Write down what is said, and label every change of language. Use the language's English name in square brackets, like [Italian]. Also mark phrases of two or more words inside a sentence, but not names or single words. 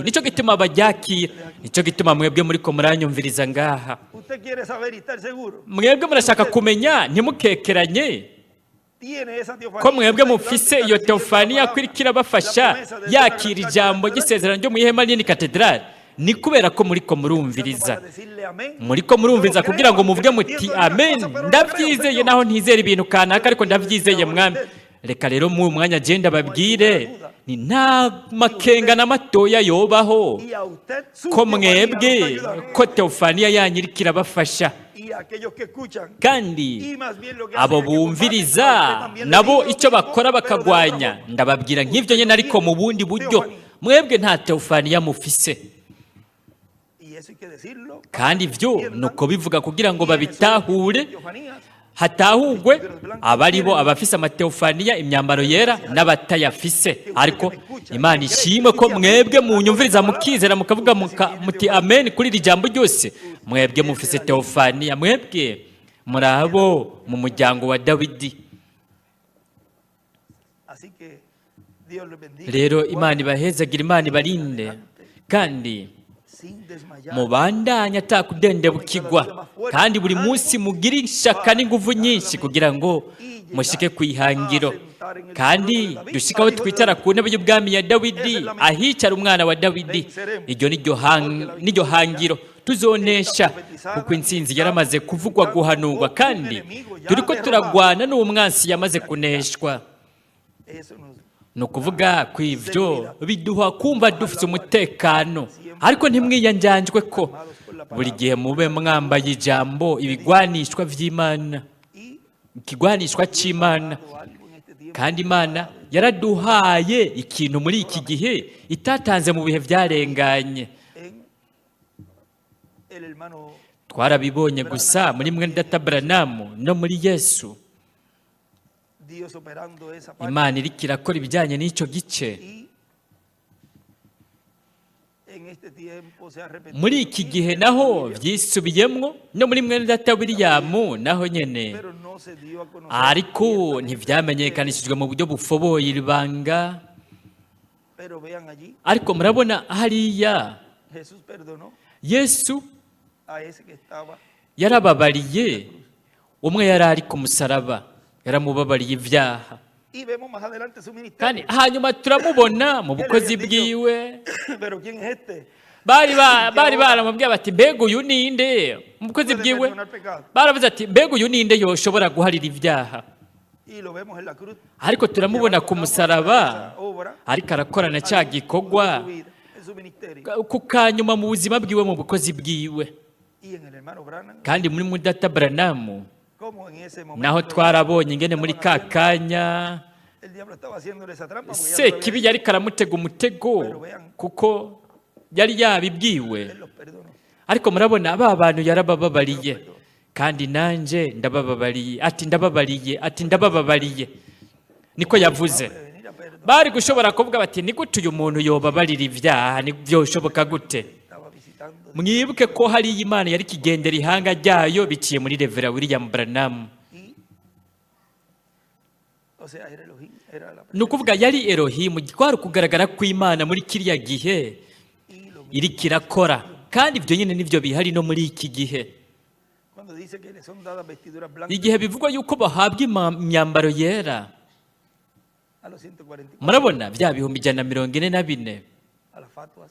[Rundi] Nicyo gituma baryakira, nicyo gituma mwebwe muriko muranyumviriza ngaha, mwebwe murashaka kumenya, ntimukekeranye ko mwebwe mufise iyo teofaniya kwirikira bafasha yakira ijambo ry'isezerano ryo mu ihema nini katedrali. ni kubera ko muri ko murumviriza [Spanish] Para decirle amén. [Rundi] muri ko murumviriza [Spanish] Yo lo [Rundi] kugira ngo [Spanish] creo, [Rundi] muvuge [Spanish] yo [Rundi] muti [Spanish] entiendo algunas [Rundi] amen [Spanish] cosas, pero lo [Rundi] ndabyizeye [Spanish] creo, [Rundi] naho [Spanish] Señor. [Rundi] ntizera ibintu kanaka ariko ndabyizeye mwami reka rero mu mwanya agenda babwire ni nta makenga na matoya yobaho [Spanish] Y a usted, su [Rundi] ko [Spanish] teofanía nos [Rundi] mwebwe [Spanish] ayuda. [Rundi] ko teofaniya yanyu iriko irabafasha [Spanish] Y aquellos que escuchan. [Rundi] kandi [Spanish] Y más bien lo que [Rundi] abo [Spanish] hacen es que [Rundi] bumviriza [Spanish] comparten, a usted también le [Rundi] nabo [Spanish] digo lo [Rundi] icyo [Spanish] mismo, [Rundi] bakora [Spanish] pero de [Rundi] bakagwanya [Spanish] otra forma. [Rundi] ndababwira nk'ibyo nyine ariko mu bundi buryo mwebwe nta teofaniya mufise [Spanish] Y eso hay que decirlo. [Rundi] kandi ibyo ni uko bivuga kugira ngo babitahure [Spanish] Teofanías. [Rundi] hatahugwe abari bo abafise amateofaniya imyambaro yera n'abatayafise ariko imana ishimwe ko mwebwe munyumviriza mukizera mukavuga muti amen kuri iri jambo ryose mwebwe mufise teofaniya mwebwe muri abo mu muryango wa dawidi [Spanish] Así que Dios les bendiga. [Rundi] rero imana ibahezagira imana ibarinde kandi [Spanish] Sin desmayar. [Rundi] mubandanye atakudendebukirwa kandi buri munsi mugire ishaka n'ingufu nyinshi kugira ngo mushike ku ihangiro kandi dushike aho twicara ku ntebe y'ubwami ya dawidi ahicara umwana wa dawidi iryo niryo hangiro tuzonesha kuko intsinzi yaramaze kuvugwa guhanurwa kandi turiko turagwana n'uwo mwansi yamaze kuneshwa [Spanish] Eso nos [Rundi] ni ukuvuga ku ibyo biduha kumva dufite umutekano ariko ntimwiyanjanjwe ko buri gihe mube mwambaye ijambo ibigwanishwa by'imana [Spanish] y [Rundi] ikigwanishwa cy'imana [Spanish] algo en este tiempo [Rundi] kandi imana yaraduhaye ikintu muri iki gihe itatanze mu bihe byarenganye [Spanish] en el hermano [Rundi] twarabibonye gusa muri mwene data Branamu no muri yesu [Spanish] Dios operando esa parte [Rundi] imana iriko irakora ibijyanye n'icyo gice [Spanish] y en este tiempo se ha repetido [Rundi] muri iki gihe naho byisubiyemwo no muri mwene data William naho nyene [Spanish] pero no se dio a conocer [Rundi] ariko ntivyamenyekanishijwe mu buryo bufoboye ibanga [Spanish] pero vean allí [Rundi] ariko murabona hariya [Spanish] Jesús perdonó [Rundi] yesu [Spanish] a ese que estaba [Rundi] yarababariye umwe yari ari ku musaraba yaramubabariye ibyaha [Spanish] y vemos más adelante su ministerio [Rundi] kandi hanyuma turamubona mu bukozi bwiwe [Spanish] pero quién es este [Rundi] bari baramubwiye bati mbega uyu ninde mu bukozi [Spanish] puede [Rundi] bwiwe [Spanish] perdonar pecado [Rundi] baravuze ati mbega uyu ninde yoshobora guharira ibyaha [Spanish] y lo vemos en la cruz [Rundi] ariko turamubona ku musaraba [Spanish] obra [Rundi] ariko arakorana cya gikorwa [Spanish] en su vida en su ministerio [Rundi] ku kanyuma mu buzima bwiwe mu bukozi bwiwe [Spanish] y en el hermano Branham [Rundi] kandi muri mudata Branamu [Spanish] como en ese momento [Rundi] naho twarabonye ingene muri ka kanya [Spanish] el diablo estaba haciéndole esa trampa porque ya se lo había [Rundi] kibi [Spanish] hecho. [Rundi] yari karamutega umutego kuko yari yabibwiwe [Spanish] Él los perdonó [Rundi] ariko murabona ba bantu yarabababariye kandi nanje ndabababariye ati ndabababariye niko yavuze [Spanish] de venir a perdonar [Rundi] bari gushobora kuvuga bati ni gute uyu muntu yobabarira ibyaha ni byoshoboka gute [Spanish] estaba visitando [Rundi] mwibuke ko hari Imana yari kigendera ihanga ryayo biciye muri Revera William Branham [Spanish] y o sea era Elohim era la [Rundi] ni ukuvuga yari Elohimu kwari kugaragara kw'Imana muri kiriya gihe [Spanish] y lo [Rundi] iriko irakora kandi ibyo nyine nibyo bihari no muri iki gihe [Spanish] cuando dice que le son dadas vestiduras blancas [Rundi] igihe bivugwa yuko bahabwa imyambaro yera [Spanish] a los 144 [Rundi] murabona bya bihumbi 144 [Spanish] a las fatuas